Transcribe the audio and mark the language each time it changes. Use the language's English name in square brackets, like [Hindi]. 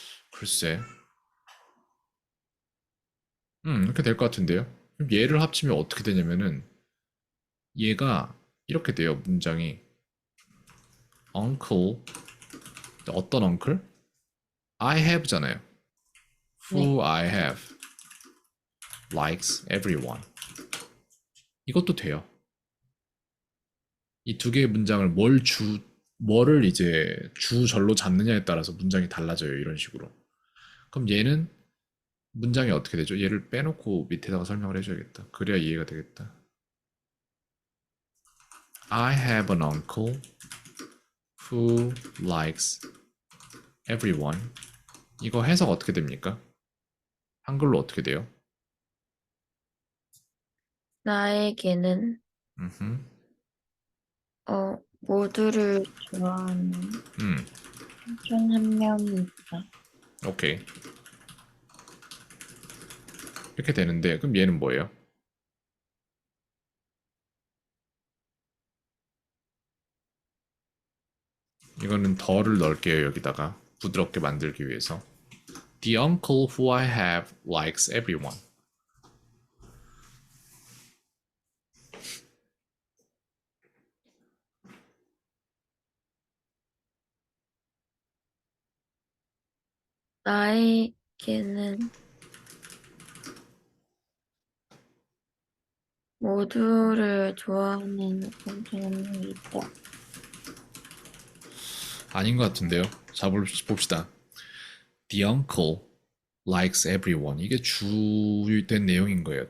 [Korean] 글쎄. 이렇게 될 것 같은데요. 그럼 얘를 합치면 어떻게 되냐면은 얘가 이렇게 돼요. 문장이 uncle 어떤 uncle? [English] I have잖아요. [Korean] 네. [English] Who I have likes everyone. [Korean] 이것도 돼요. 이 두 개의 문장을 뭐를 이제 주절로 잡느냐에 따라서 문장이 달라져요. 이런 식으로. 그럼 얘는 문장이 어떻게 되죠? 얘를 빼놓고 밑에다가 설명을 해줘야겠다. 그래야 이해가 되겠다. [English] I have an uncle who likes everyone. [Korean] 이거 해석 어떻게 됩니까? 한글로 어떻게 돼요? 나에게는 음흠. 모두를 좋아하는 음, 삼촌 한 명이 있다. 오케이. 이렇게 되는데, 그럼 얘는 뭐예요? 이거는 더를 넣을게요, 여기다가. 부드럽게 만들기 위해서. [English] The uncle who I have likes everyone. [Korean] 나에게는 모두를 좋아하는 삼촌 한 명이 있다. 아닌 것 같은데요. 자, 봅시다. [English] The uncle likes everyone. [Korean] 이게 주된 내용인 거예요.